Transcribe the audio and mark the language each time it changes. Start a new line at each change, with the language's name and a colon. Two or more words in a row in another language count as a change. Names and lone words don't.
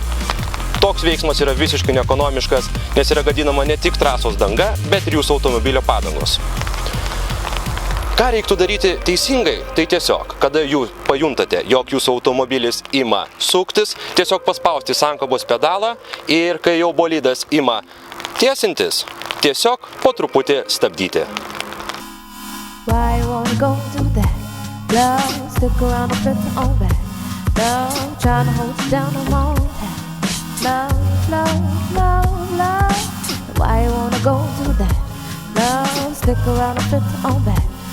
Lithuanian: Toks veiksmas yra visiškai neekonomiškas, nes yra gadinama ne tik trasos danga, bet ir jūsų automobilio padangos. Ką reiktų daryti teisingai? Tai tiesiog, kada jūs pajuntate, jog jūsų automobilis ima suktis, tiesiog paspausti sankabos pedalą ir kai jau bolidas ima tiesintis, tiesiog po truputį stabdyti.
English: Why you wanna go do that? Love, stick around and flip it on back. Love, trying to hold you down, I'm on that. Love. Why you wanna go do that? Love, stick around and flip it on back.